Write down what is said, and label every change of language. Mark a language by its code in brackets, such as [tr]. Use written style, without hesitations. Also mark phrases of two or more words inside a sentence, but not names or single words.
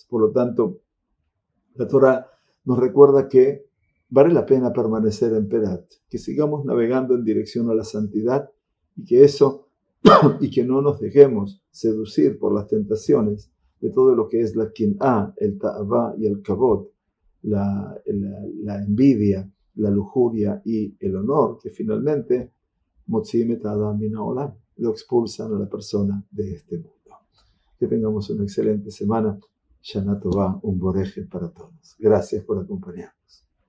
[es] Por lo tanto, la Torá nos recuerda que vale la pena permanecer en Perat, que sigamos navegando en dirección a la santidad y que no nos dejemos seducir por las tentaciones de todo lo que es la kin'á, el ta'avá y el kabod, la envidia, la lujuria y el honor, que finalmente [he] מוציאים את אדם מן העולם, [es] lo expulsan a la persona de este mundo. Que tengamos una excelente semana. [he] שנה טובה, [es] un boreje para todos. Gracias por acompañarnos.